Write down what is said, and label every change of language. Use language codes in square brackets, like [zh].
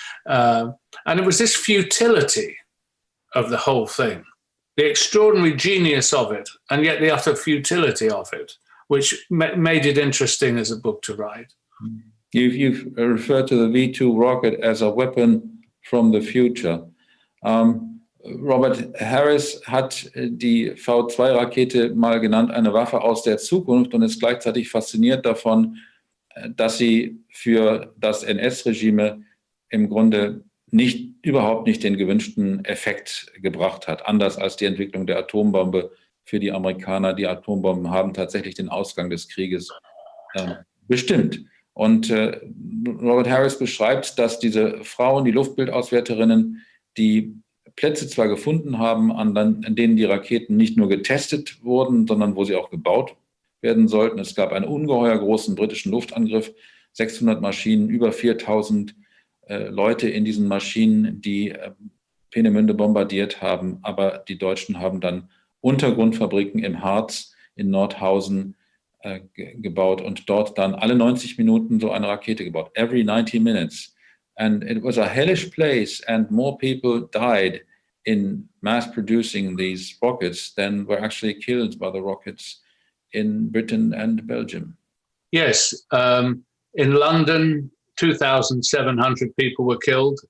[en] And it was this futility of the whole thing, the extraordinary genius of it, and yet the utter futility of it, which made it interesting as a book to write. You've referred to the V2 rocket as a weapon from the future. [de] Robert Harris hat die V2-Rakete mal genannt, eine Waffe aus der Zukunft, und ist gleichzeitig fasziniert davon, dass sie für das NS-Regime im Grunde überhaupt nicht den gewünschten Effekt gebracht hat, anders als die Entwicklung der Atombombe für die Amerikaner. Die Atombomben haben tatsächlich den Ausgang des Krieges bestimmt. Und Robert Harris beschreibt, dass diese Frauen, die Luftbildauswerterinnen, die Plätze zwar gefunden haben, an denen die Raketen nicht nur getestet wurden, sondern wo sie auch gebaut werden sollten. Es gab einen ungeheuer großen britischen Luftangriff, 600 Maschinen, über 4.000 Leute in diesen Maschinen, die Peenemünde bombardiert haben. Aber die Deutschen haben dann Untergrundfabriken im Harz, in Nordhausen gebaut und dort dann alle 90 Minuten so eine Rakete gebaut. [en] Every 90 minutes. And it was a hellish place, and more people died in mass producing these rockets than were actually killed by the rockets in Britain and Belgium. Yes, in London, 2,700 people were killed.